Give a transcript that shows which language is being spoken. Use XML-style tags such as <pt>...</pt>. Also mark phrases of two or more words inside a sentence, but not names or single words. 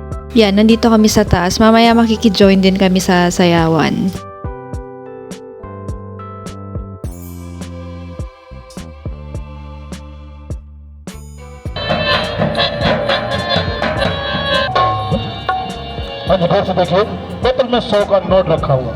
<tl>Yan, nandito kami sa taas. Mamaya makiki-join din kami sa sayawan.</tl> <hi>हाँ जी फिर से देखिए बोतल में 100 का नोट रखा हुआ</hi>